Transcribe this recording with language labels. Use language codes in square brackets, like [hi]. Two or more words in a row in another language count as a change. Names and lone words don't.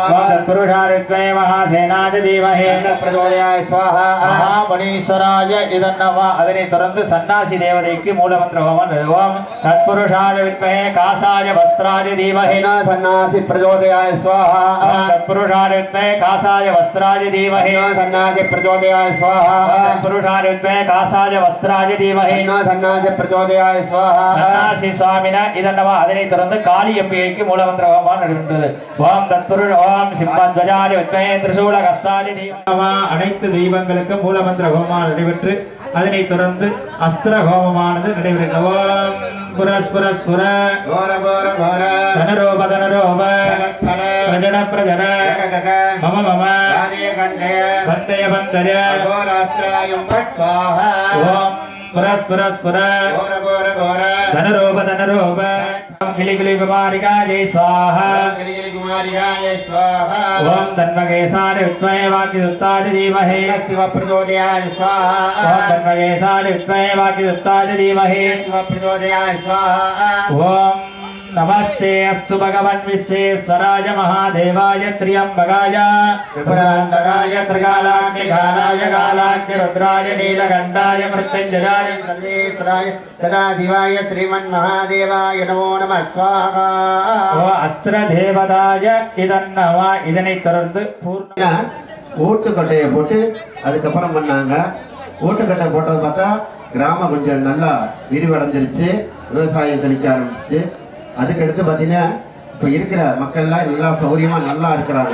[sa] ॐ तत्पुरुषाय विद्महे महासेनाय धीमहि स्कन्द प्रचोदयात् स्वाहा. महामणीश्वराय इदन्नवा. [ta] அதனைத் தொடர்ந்து சன்னாசி தேவதைக்கு மூலமந்திர ஹோமம். [sa] ॐ तत्पुरुषाय विद्महे काषाय वस्त्राय धीमहि सन्नासि प्रचोदयात् स्वाहा. தத்புருஷாய पुरुषानुत्वे कासाय वस्त्राय धीमहि सन्नादि प्रचोदयाय स्वाहा पुरुषानुत्वे कासाय वस्त्राय धीमहि सन्नादि प्रचोदयाय स्वाहा [ta] சன்னாசி [sa] स्वामिन इदन्नवा [ta] அதனை தொடர்ந்து காளியம்பிகைக்கு மூலமந்திர ஹோமம் நடைபெற்றது. [sa] ॐ तत्पुरुष ॐ सिंहध्वजाय विद्महे त्रिशूल हस्ताय धीमहि. [ta] அனைத்து தெய்வங்களுக்கு மூலமந்திர ஹோமம் நடைபெற்று அதனைத் தொடர்ந்து அஸ்திர ஹோமமானது நடைபெற்றது. [sa] ॐ पुरस्पुरस्पुर तनरोप तनरोप प्रजन प्रजन मम मम वन्दय वन्दय ॐ पुरस्पुरस्पुर तनरोप तनरोप किलि किलि कुमारिकायै स्वाहा ॐ तन्महेशाय विद्महे वाक्कितुत्ताय धीमहि शिव प्रचोदयाय स्वाहा ॐ तन्महेशाय विद्महे वाक्कितुत्ताय धीमहि शिव प्रचोदयाय स्वाहा ॐ नमस्ते अस्तु भगवन् विश्वेश्वराय महादेवाय त्र्यंबकाय त्रिपुरान्तकाय त्रिकालाग्निकालाय कालाग्नि रुद्राय नीलकण्ठाय मृत्युञ्जयाय सर्वेश्वराय सदाशिवाय श्रीमन्महादेवाय नमो नमः स्वाहा ओ अस्त्र देवताय इदन्नवा [ta] இதனைத் தொடர்ந்து பூர்ண ஊட்டுக்கட்டையை போட்டு அதுக்கப்புறம் பண்ணாங்க. ஊட்டுக்கட்டை போட்டது பார்த்தா கிராமம் கொஞ்சம் நல்லா விரிவடைஞ்சிருச்சு, விவசாயம் செழிக்க ஆரம்பிச்சு. அதுக்கடுத்து பார்த்தீங்கன்னா இப்போ இருக்கிற மக்கள்லாம் நல்லா சௌரியமாக நல்லா இருக்கிறாங்க.